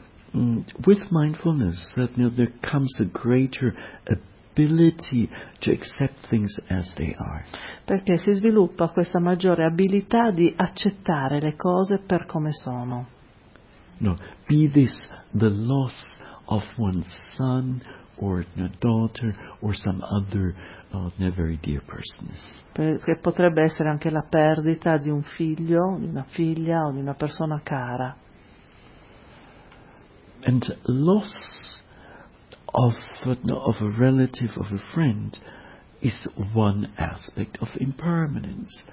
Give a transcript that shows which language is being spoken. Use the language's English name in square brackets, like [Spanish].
[English] With mindfulness, there comes a greater ability to accept things as they are. [Italian] Perché si sviluppa questa maggiore abilità di accettare le cose per come sono. [English] No, be this the loss of one's son or daughter or some other very dear person. [Italian] Che potrebbe essere anche la perdita di un figlio, di una figlia o di una persona cara. [English] And loss of a relative, of a friend, is one aspect of impermanence.